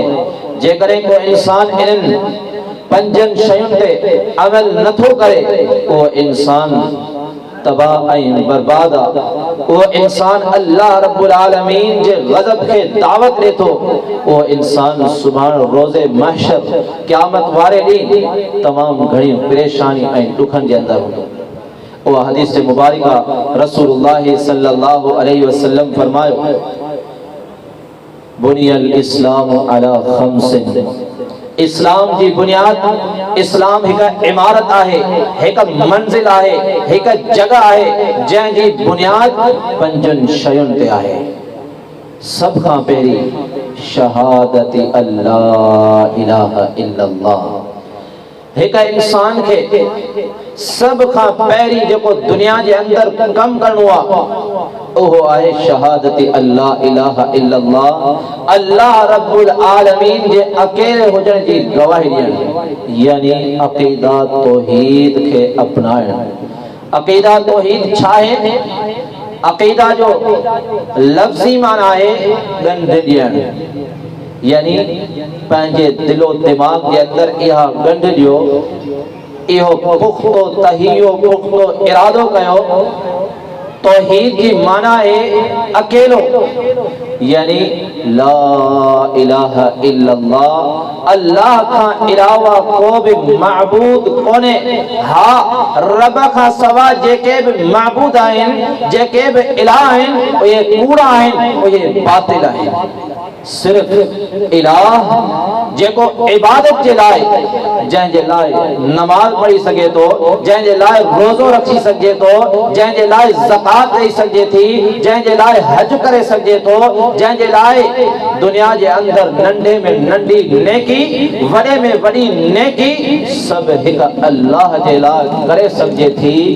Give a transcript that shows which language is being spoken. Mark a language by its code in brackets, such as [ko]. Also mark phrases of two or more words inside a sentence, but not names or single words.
[sd] जेकॾहिं को इंसान इन्हनि पंजन शयुनि ते अमल नथो करे, उहो इंसान तबाह ऐं बर्बाद आहे। उहो इंसान अल्लाह [ar] رب العالمين [sd] जे ग़ज़ब खे दावत ॾे थो। उहो इंसान सुभाणे रोज़े महशर क़यामत वारे ॾींहुं तमामु घणी परेशानी ऐं ॾुखनि जे अंदरि हूंदो। उहा हदीस मुबारिका [ar] رسول الله صلى الله عليه وسلم [sd] फरमायो, [ar] بني الإسلام على خمس, [sd] इस्लाम जी बुनियाद, इस्लाम हिक इमारत आहे, हिक मंजिल आहे, हिक जगह आहे जंहिंजी बुनियाद पंजनि शयुनि ते आहे। सब खां पहिरीं [ar] شهادة الله إله إلا الله. [sd] हिक इंसान खे सब खां पहिरीं जेको दुनिया जे अंदर कम करणो आहे उहो आहे [ar] شهادة الله إله إلا الله, [sd] अल्लाह [ar] رب العالمين [sd] जे अकेले हुजण जी गवाही ॾियण, यानी अक़ीदा तौहीद खे अपनाइण। अक़ीदा तौहीद छा आहे? अक़ीदा जो लफ्ज़ी माना आहे ॻंढ ॾियण, यानी पंहिंजे दिलो दिमाग़ जे अंदर इहा ॻंढ ॾियो, इहो पुख्तो तहियो पुख्तो इरादो कयो। तौहीद की माना है अकेलो, यानी [ar] لا إله إلا الله, [sd] अल्लाह का अलावा को भी माबूद कोने। हा रब का सवा जेके भी माबूद आहिनि, जेके भी इलाह आहिनि, ये कूड़ा आहिनि, ये बातिल आहिनि। सिर्फ इलाह जेको इबादत जे लाइ, जंहिंजे लाइ नमाज पढ़ी सघे थो, जंहिंजे लाइ रोज़ो रखी सघे थो, जंहिंजे लाइ ज़कात ॾेई सघे थी, जंहिंजे लाइ हज करे सघे थो, जंहिंजे लाइ दुनिया जे अंदर नंढे में नंढी नेकी, वॾे में वॾी नेकी सब हिक अल्लाह जे लाइ करे सघे थी।